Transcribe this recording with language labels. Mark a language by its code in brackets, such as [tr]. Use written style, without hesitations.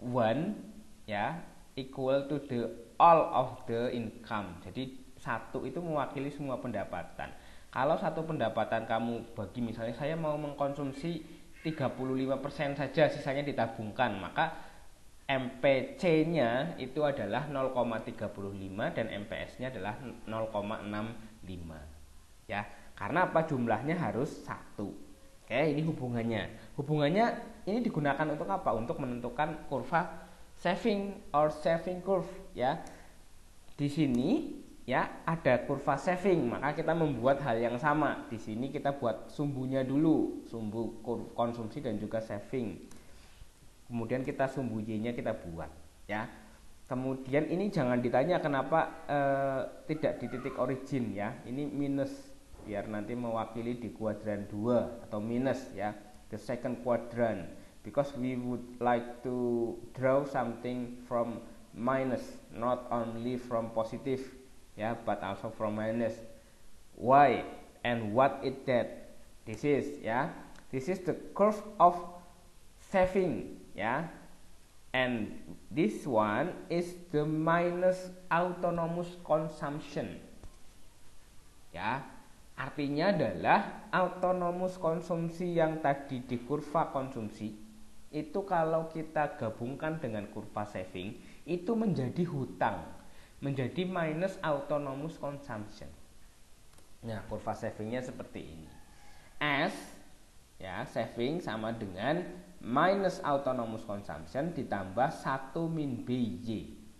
[en] 1, ya, equal to the all of the income. [id] Jadi 1 itu mewakili semua pendapatan. Kalau satu pendapatan kamu bagi, misalnya saya mau mengkonsumsi 35% saja, sisanya ditabungkan, maka MPC-nya itu adalah 0,35 dan MPS-nya adalah 0,65. Ya, karena apa? Jumlahnya harus 1. Oke, ini hubungannya. Hubungannya ini digunakan untuk apa? Untuk menentukan kurva [en] saving or saving curve, [id] ya. Di sini ya ada kurva saving, maka kita membuat hal yang sama. Di sini kita buat sumbunya dulu, sumbu konsumsi dan juga saving. Kemudian kita sumbu Y-nya kita buat, ya. Kemudian ini jangan ditanya kenapa tidak di titik origin, ya. Ini minus biar nanti mewakili di kuadran 2 atau minus, ya, [en] the second quadrant, because we would like to draw something from minus, not only from positive, ya, but also from minus. Why and what is that? This is, ya, this is the curve of saving, ya, and this one is the minus autonomous consumption, ya. [id] Artinya adalah autonomous konsumsi yang tadi di kurva konsumsi itu kalau kita gabungkan dengan kurva saving itu menjadi hutang, menjadi [en] minus autonomous consumption. [id] Nah, kurva savingnya seperti ini. S, ya, saving sama dengan minus autonomous consumption ditambah 1 min BY.